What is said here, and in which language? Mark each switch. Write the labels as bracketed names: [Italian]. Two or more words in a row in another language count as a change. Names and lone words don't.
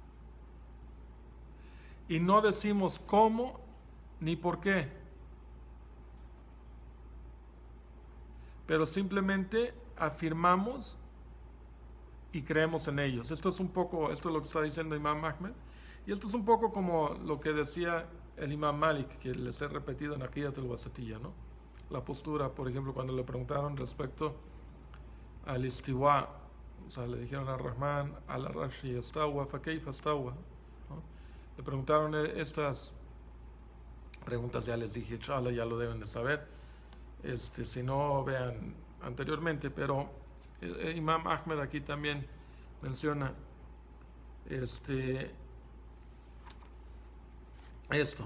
[Spanish] Y no decimos cómo ni por qué, pero simplemente afirmamos y creemos en ellos. Esto es lo que está diciendo Imam Ahmed, y esto es un poco como lo que decía el Imam Malik, que les he repetido en Aqiyat al-Wasatiyya, ¿no? La postura, por ejemplo, cuando le preguntaron respecto al istiwa, o sea, le dijeron [Arabic] الرحمن، العرش استوى، فكيف استوى, [Spanish] ¿no? Le preguntaron estas preguntas, ya les dije, inshallah, ya lo deben de saber, si no, vean anteriormente, pero Imam Ahmed aquí también menciona esto.